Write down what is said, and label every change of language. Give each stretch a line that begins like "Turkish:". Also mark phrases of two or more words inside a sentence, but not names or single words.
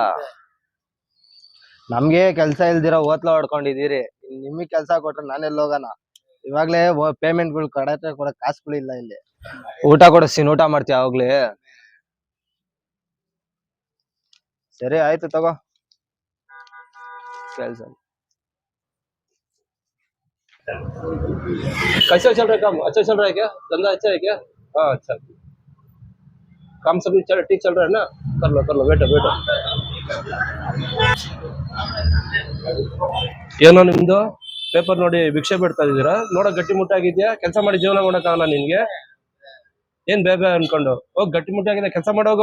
Kannada: ನಮ್ಗೆ ಕೆಲ್ಸ ಇಲ್ದಿರ ಓತ್ಲ ಹೊಡ್ಕೊಂಡಿದೀರಿ. ನಿಮಗ್ ಕೆಲ್ಸ ಕೊಟ್ರೆ ನಾನೆಲ್ಲ ಹೋಗೋಣ? ಇವಾಗ್ಲೇ ಪೇಮೆಂಟ್ಗಳು ಕೊಡಕ್ ಕಾಸುಗಳು ಇಲ್ಲ ಇಲ್ಲಿ. ಊಟ ಕೊಡಿಸ್ತೀನಿ, ಊಟ ಮಾಡ್ತೀಯ ಅವಾಗ್ಲೇ? ಸರಿ ಆಯ್ತು ತಗೋ ಕೆಲ್ಸ.
Hindi: कैसे चल रहा है काम? अच्छा चल रहा है क्या? धंधा अच्छा है क्या? हाँ अच्छा, काम सभी ठीक चल रहा है ना? कर लो बैठो बैठो.
Kannada: ಏನೋ ನಿಮ್ದು ಪೇಪರ್ ನೋಡಿ ಭಿಕ್ಷೆ ಬಿಡ್ತಾ ಇದೀರಾ? ನೋಡ ಗಟ್ಟಿ ಮುಟ್ಟಾಗಿದ್ಯಾ? ಕೆಲಸ ಮಾಡಿ ಜೀವನ ಮಾಡೋಕ್ಕಾಗಲ್ಲ ನಿನ್ಗೆ? ಏನ್ ಬೇಗ ಅನ್ಕೊಂಡು ಹೋಗ್, ಗಟ್ಟಿ ಮುಟ್ಟಾಗಿದೆ, ಕೆಲಸ ಮಾಡೋಗು.